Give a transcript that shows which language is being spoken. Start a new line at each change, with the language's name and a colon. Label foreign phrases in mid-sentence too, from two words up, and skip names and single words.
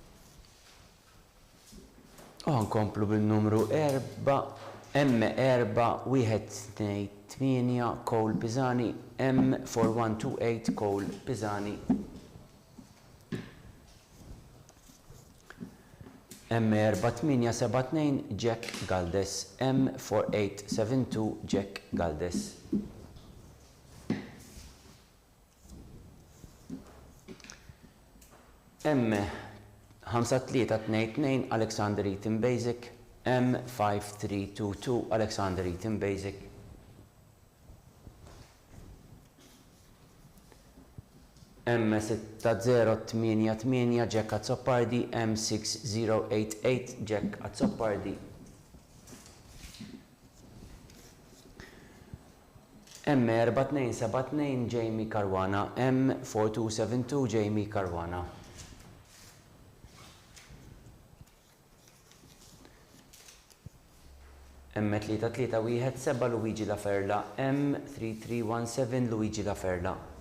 Maltese: Nkomplu bil-numru 4, M4128 Cole Pisani, M4128 Cole Pisani. M4872 Jack Galdes, M4872 Jack Galdes. M5322 Alexander Eaton Basic, M5322 Alexander Eaton Basic. M6088 Jack Azzopardi, M6088 Jack Azzopardi. M4272 Jamie Caruana, M4272 Jamie Caruana. M3317 Luigi Laferla, M3317 Luigi Laferla.